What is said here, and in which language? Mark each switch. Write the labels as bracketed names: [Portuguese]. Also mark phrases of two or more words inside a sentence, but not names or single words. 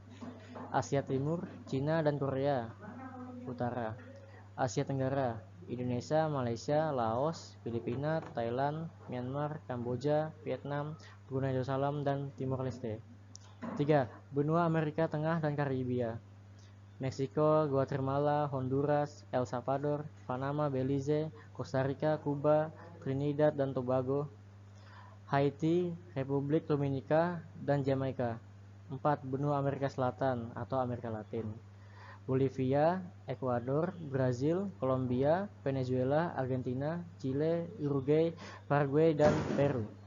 [Indonesian] Asia Timur, Cina, dan Korea Utara. Asia Tenggara, Indonesia, Malaysia, Laos, Filipina, Thailand, Myanmar, Kamboja, Vietnam, Brunei Darussalam, dan Timor Leste. 3. Benua Amerika Tengah dan Karibia. Meksiko, Guatemala, Honduras, El Salvador, Panama, Belize, Costa Rica, Kuba, Trinidad dan Tobago, Haiti, Republik Dominika, dan Jamaika. 4. Benua Amerika Selatan atau Amerika Latin. Bolivia, Ekuador, Brazil, Kolombia, Venezuela, Argentina, Chile, Uruguay, Paraguay, dan Peru.